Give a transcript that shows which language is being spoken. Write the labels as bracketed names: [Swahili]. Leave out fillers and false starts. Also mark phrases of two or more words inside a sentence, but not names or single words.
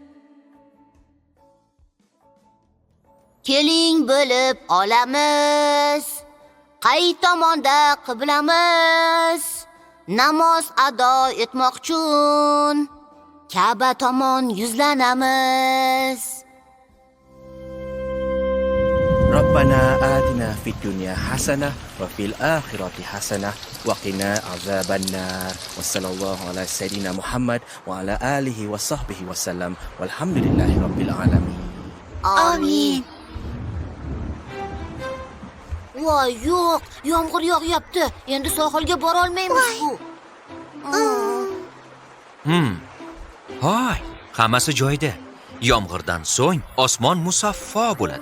[Uzbek] Keling bo'lib olamiz. Qay tomonda qiblamiz? Namoz ado etmoqchun Ka'ba tomon yuzlanamiz. [Arabic] ربنا آتنا في الدنيا حسنة وفي الآخرة حسنة وقنا عذاب النار وصلى الله على سيدنا محمد وعلى آله وصحبه وسلم والحمد لله رب العالمين. Amin. [Uzbek] Voy, yo'q, yomg'ir yog'yapti. Endi sohilga bora olmaymiz bu. Hoy, hammasi joyida. Yomg'irdan so'ng osmon musaffo bo'ladi.